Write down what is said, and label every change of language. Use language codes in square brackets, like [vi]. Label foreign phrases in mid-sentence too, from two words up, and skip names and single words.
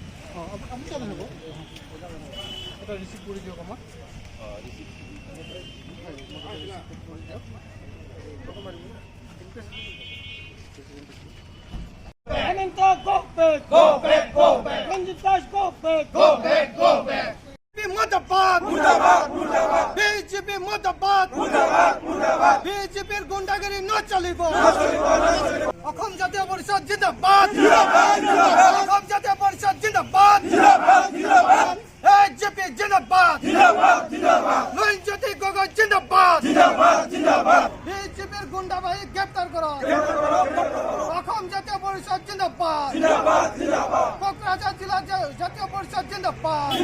[as] আপুনি চাব হ'ব এটা ৰিচিভ কৰি দিয়ক আমাক [en] Go back. Ranjitash, go back. [as] মুৰ্দাবাদ BJP মুৰ্দাবাদ BJPৰ গুণ্ডাগিৰি ন চলিব অসম জাতীয় পৰিষদ জিন্দাবাদ অসম জাতীয় পৰিষদ জিন্দাবাদ BJP জিন্দাবাদ লুইনজ্যোতি গগৈ জিন্দাবাদ BJPর গুন্ডাবাহিনী গ্রেপ্তার করো অসম জাতীয় পৰিষদ জিন্দাবাদ কোকৰাঝাৰ জিলা জাতীয় পৰিষদ জিন্দাবাদ